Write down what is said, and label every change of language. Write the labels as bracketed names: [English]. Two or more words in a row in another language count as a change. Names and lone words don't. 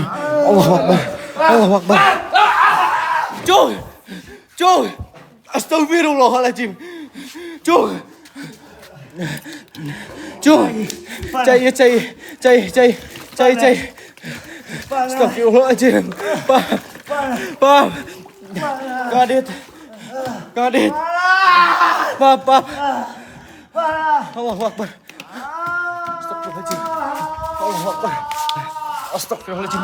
[Arabic] الله أكبر. الله أكبر. Cuy. Cuy. أستغفر الله العظيم. Cuy. Cuy. Cai. أستغفر الله العظيم. Pap. Kadit. Pap. الله أكبر. أستغفر الله العظيم. الله أكبر. أستغفر الله العظيم.